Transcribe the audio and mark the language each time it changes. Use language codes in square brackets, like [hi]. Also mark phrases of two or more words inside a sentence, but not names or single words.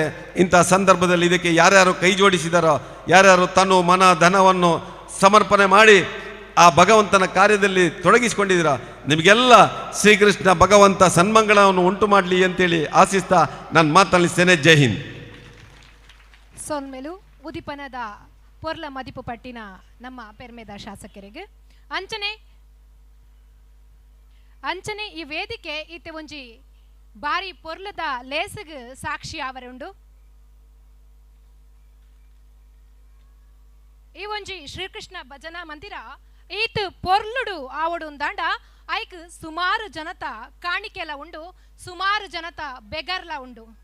[kn] ಇಂಥ ಸಂದರ್ಭದಲ್ಲಿ ಇದಕ್ಕೆ ಯಾರ್ಯಾರು ಕೈ ಜೋಡಿಸಿದಾರೋ, ಯಾರ್ಯಾರು ತನು ಮನ ಧನವನ್ನು ಸಮರ್ಪಣೆ ಮಾಡಿ ಆ ಭಗವಂತನ ಕಾರ್ಯದಲ್ಲಿ ತೊಡಗಿಸಿಕೊಂಡಿದ್ದೀರಾ, ನಿಮಗೆಲ್ಲ ಶ್ರೀಕೃಷ್ಣ ಭಗವಂತ ಸನ್ಮಂಗಳವನ್ನು ಉಂಟು ಮಾಡಲಿ ಅಂತೇಳಿ ಆಶಿಸ್ತಾ ನಾನು ಮಾತನಾಡಿಸ್ತೇನೆ. [hi] ಜೈ ಹಿಂದ್. [tcy] ಸೋನ್ಮೇಲು ಉದಿಪನದ ಪೊರ್ಲ ಮದಿಪು ಪಟ್ಟಿನ ನಮ್ಮ ಪೆರ್ಮೆದ ಶಾಸಕರಿಗೆ ಅಂಚನೆ ಈ ವೇದಿಕೆ ಇತ್ತೆ ಒಂಜಿ ಬಾರಿ ಪೊರ್ಲದ ಲೇಸಗ್ ಸಾಕ್ಷಿ ಆವರುಂಡು. ಈ ಒಂಜಿ ಶ್ರೀಕೃಷ್ಣ ಭಜನಾ ಮಂದಿರ ಈತ್ ಪೊರ್ಲುಡು ಆವಡುಂದಾಂಡ ಐಕ್ ಸುಮಾರು ಜನತ ಕಾಣಿಕೆಲ ಉಂಡು, ಸುಮಾರು ಜನತ ಬೆಗರ್ಲ ಉಂಡು.